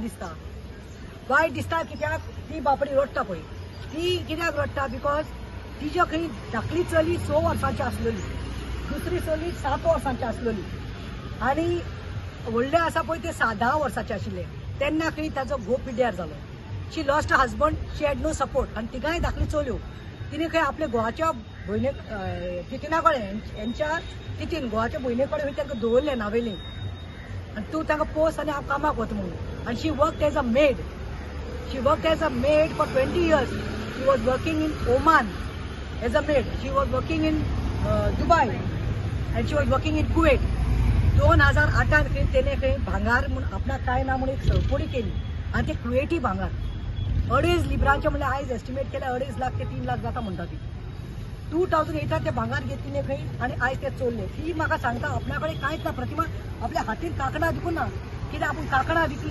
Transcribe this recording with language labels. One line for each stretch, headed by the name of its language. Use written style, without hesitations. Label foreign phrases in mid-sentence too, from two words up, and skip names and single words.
Konkani: दिसता कित्याक ती बापडी रडटा पळय ती कित्याक रडटा बिकॉज तिच्या खंय धाकली चली 6 वर्सांची आसलेली दुसरी चली 7 वर्सांची आसलेली आनी व्हडले आसा पळय ते 10 वर्साचे आशिल्ले तेन्ना खंय ताचो घोव पिड्ड्यार जालो
English: she lost husband she had no support
Konkani: आनी तिगांय धाकली चलयो तिने खंय आपल्या घोवाच्या भयणे तितीना कडेन हेंच्या तितीन घोवाच्या भयणे कडेन खंय तांकां दवरलें नावेली आनी तूं तांकां पोस आनी हांव कामाक वता म्हणून आनी
English: she work as a maid for 20 years she was working in Oman as a maid she was working in Dubai and she was working in Kuwait
Konkani: 2008 खंय तेणे खंय भांगार म्हणून आपणाक काय ना म्हणून एक सरपोडी केली आनी ते कुवेटी भांगार 2.5 लिबरांचे म्हणल्यार आयज एस्टिमेट केल्यार 2.5 लाख ते 3 लाख जाता म्हणटा ती 2008 ते भांगार घेतली खंय आनी आयज ते चोरले ती म्हाका सांगता आपणा कडेन कांयच ना प्रतिमा आपल्या हातीन कांकणां विकूं ना कित्याक आपूण कांकणां विकली